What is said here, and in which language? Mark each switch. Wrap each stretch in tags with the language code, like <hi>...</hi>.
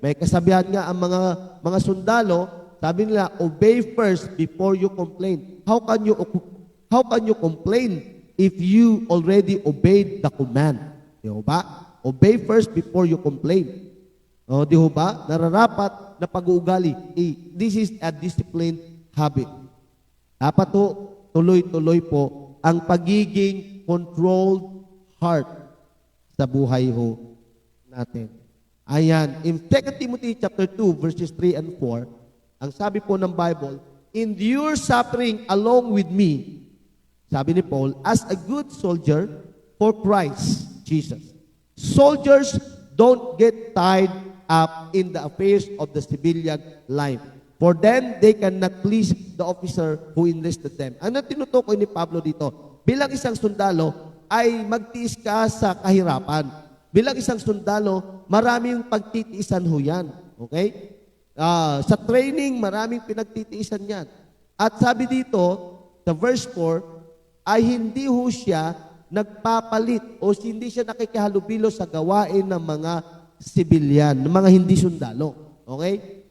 <tl>May kasabihan nga ang mga sundalo, sabi nila,</tl> <en>obey first before you complain. How can you complain if you already obeyed the command?</en> <tl>Di ba?</tl> <en>Obey first before you complain.</en> <tl>O, di ba? Nararapat na pag-uugali.</tl> <en>This is a disciplined habit.</en> <tl>Dapat tuloy-tuloy po ang pagiging controlled heart sa buhay ho natin. Ayan.</tl> <en>In 2 Timothy chapter 2, verses 3 and 4,</en> <tl>ang sabi po ng Bible,</tl> <en>endure suffering along with me,</en> <tl>sabi ni Paul,</tl> <en>as a good soldier for Christ Jesus. Soldiers don't get tied up in the affairs of the civilian life. For then, they cannot please the officer who enlisted them.</en> <tl>Ang tinutukoy ni Pablo dito, bilang isang sundalo, ay magtiis ka sa kahirapan. Bilang isang sundalo, maraming pagtitiisan ho yan. Okay? Sa training, maraming pinagtitiisan yan. At sabi dito, sa verse 4, ay hindi ho siya nagpapalit o hindi siya nakikihalubilo sa gawain ng mga sibilyan, ng mga hindi sundalo. Okay?</tl>